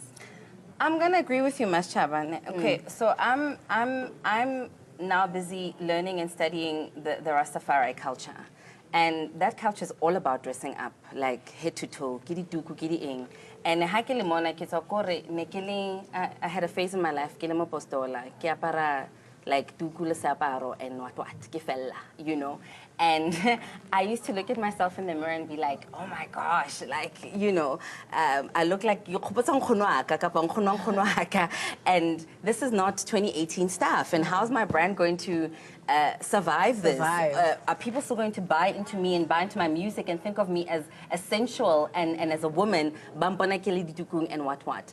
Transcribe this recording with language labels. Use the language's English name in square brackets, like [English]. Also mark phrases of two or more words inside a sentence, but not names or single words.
[English] I'm gonna agree with you, Mas Chaba. Okay, so I'm now busy learning and studying the Rastafari culture. And that culture is all about dressing up, like head to toe, kiri duku, kiri ing. And I had a phase in my life, [Tswana] ke le mopostola, ke apara like duku le seaparo [English] and what [Tswana] ke fella, [English] you know. And I used to look at myself in the mirror and be like, oh my gosh, like, you know, I look like and this is not 2018 stuff. And how's my brand going to survive this? Are people still going to buy into me and buy into my music and think of me as sensual and as a woman, and what?